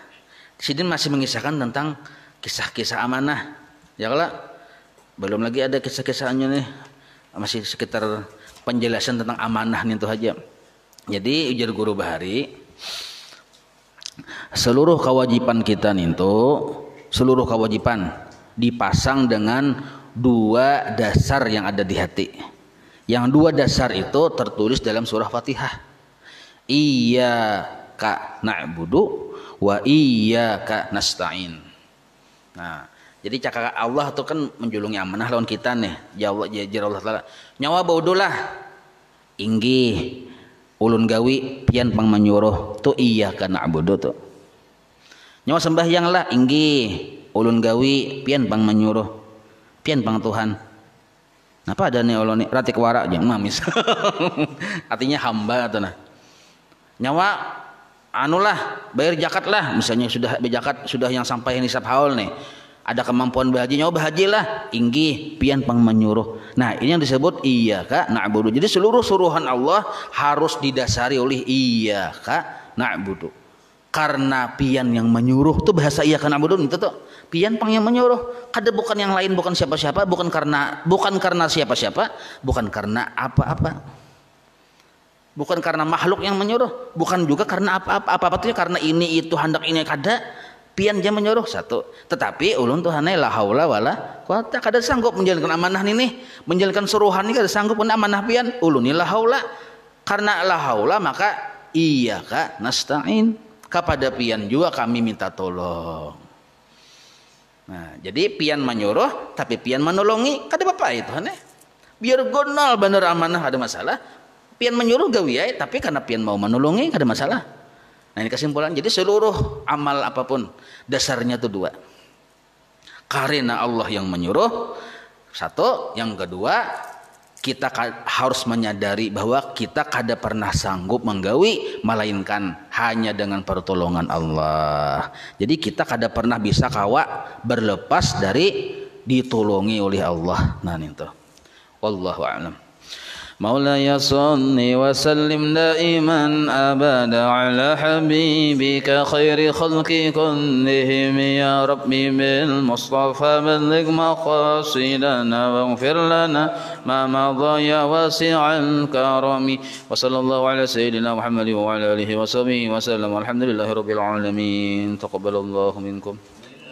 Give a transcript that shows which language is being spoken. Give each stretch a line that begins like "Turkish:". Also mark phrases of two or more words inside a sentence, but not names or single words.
Indonesian: Sidin masih mengisahkan tentang kisah-kisah amanah. Ya kalau belum lagi ada kisah-kisahnya nih, masih sekitar penjelasan tentang amanah nih itu aja. Jadi ujar Guru Bahari, seluruh kewajiban kita nih itu, seluruh kewajiban dipasang dengan 2 dasar yang ada di hati. Yang 2 dasar itu tertulis dalam surah Fatihah.
Arabic: إياك نعبد وإياك نستعين.
Indonesian: Nah, jadi cakap Allah itu kan menjulungi amanah lawan kita nih.
Banjar: Ya Allah Ta'ala, nyawa baudulah inggih ulun gawi pian pang menyuruh tu
Arabic: إياك نعبد
Banjar: tu. Nyawa sembahyang lah inggih ulun gawi pian pang menyuruh pian pang Tuhan. Napa ada nih ulun nih ratik warak jeung mamis.
Indonesian: Artinya hamba atau nah.
Banjar: Nyawa anulah bayar zakat lah, misalnya sudah berzakat, sudah yang sampai nisab haul nih, ada kemampuan berhaji, nyawa berhajilah inggih pian pang menyuruh.
Indonesian: Nah, ini yang disebut
Arabic: إياك نعبد.
Indonesian: Jadi seluruh suruhan Allah harus didasari oleh
Arabic: إياك نعبد,
Banjar: karena pian yang menyuruh tuh bahasa
Arabic: إياك نعبد
Banjar: itu tuh pian pang yang menyuruh,
Indonesian: kada bukan yang lain, bukan siapa-siapa, bukan karena siapa-siapa, bukan karena apa-apa. Bukan karena makhluk yang menyuruh, bukan juga karena apa-apa.
Banjar: Apa-apa itu karena ini itu hendak ini kada, pian jam menyuruh satu, tetapi ulun tuh hanai
Arabic: لا حول ولا قوة
Banjar: kada sanggup menjalankan amanah ini, menjalankan suruhan ini kada sanggup pun amanah pian ulun ni
Arabic: لا حول,
Banjar: karena
Arabic: لا حول
Banjar: maka
Arabic: إياك نستعين,
Indonesian: kepada pian juga kami minta tolong.
Banjar: Nah, jadi pian menyuruh tapi pian menolongi kada apa itu hanai, biar gonal bener amanah ada masalah, pian menyuruh gawiai tapi karena pian mau menolongi kada masalah.
Indonesian: Nah ini kesimpulan, jadi seluruh amal apapun dasarnya itu dua, karena Allah yang menyuruh satu, yang kedua kita harus menyadari bahwa kita kada pernah sanggup menggawi melainkan hanya dengan pertolongan Allah. Jadi kita kada pernah bisa kawa berlepas dari ditolongi oleh Allah. Nah itu
Arabic: والله أعلم. مولاي صل وسلم دائما أبدا على حبيبك خير خلق كلهم يا ربي بالمصطفى بلغ مقاصدنا واغفر لنا ما مضى يا واسع الكرم وصلى الله على سيدنا محمد وعلى آله وصحبه وسلم والحمد لله رب العالمين تقبل الله منكم.